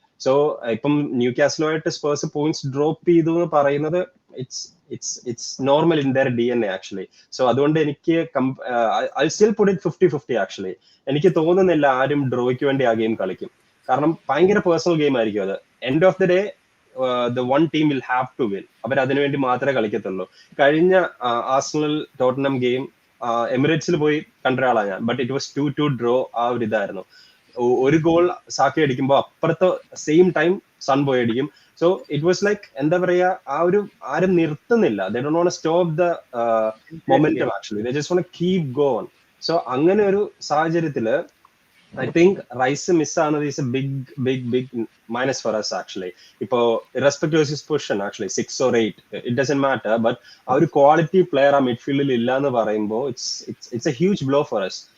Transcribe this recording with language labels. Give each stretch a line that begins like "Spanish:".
English: so ഇപ്പം ന്യൂകാസിലുമായിട്ട് Spurs points drop ചെയ്തു
Malayalam: എന്ന് പറയുന്നത്
English: It's normal in their DNA actually. So
Malayalam: അതുകൊണ്ട് എനിക്ക്
English: I still put it 50-50 actually.
Malayalam: എനിക്ക് തോന്നുന്നില്ല ആരും ഡ്രോയ്ക്ക് വേണ്ടി ആ ഗെയിം കളിക്കും. കാരണം ഭയങ്കര പേഴ്സണൽ ഗെയിം ആയിരിക്കും അത്.
English: End of the day the one team will have to win.
Malayalam: അവർ അതിനുവേണ്ടി മാത്രമേ കളിക്കത്തുള്ളൂ. കഴിഞ്ഞ ആർസണൽ ടോട്ടനം ഗെയിം എമിറേറ്റ്സിൽ പോയി കണ്ട ഒരാളാണ് ഞാൻ.
English: But it was 2-2 draw.
Malayalam: ആ ഒരു ഇതായിരുന്നു. ഒരു ഗോൾ സാക്കി അടിക്കുമ്പോൾ അപ്പുറത്തെ സെയിം ടൈം സൺ പോയി അടിക്കും.
English: so it was like
Malayalam: എന്താ പറയാ, ആ ഒരു ആരും നിർത്തുന്നില്ല.
English: They don't want to stop the momentum actually, they just want to keep go on. So
Malayalam: അങ്ങനെ ഒരു സാഹചര്യത്തില്
English: I think Rice മിസ്സാകുന്നത് is a big minus for us actually. ഇപ്പോ irrespective of his position actually 6 or 8 it doesn't matter, but
Malayalam: ആ ഒരു quality player ആ മിഡ്ഫീൽഡിൽ ഇല്ല എന്ന് പറയുമ്പോൾ
English: it's a huge blow for us.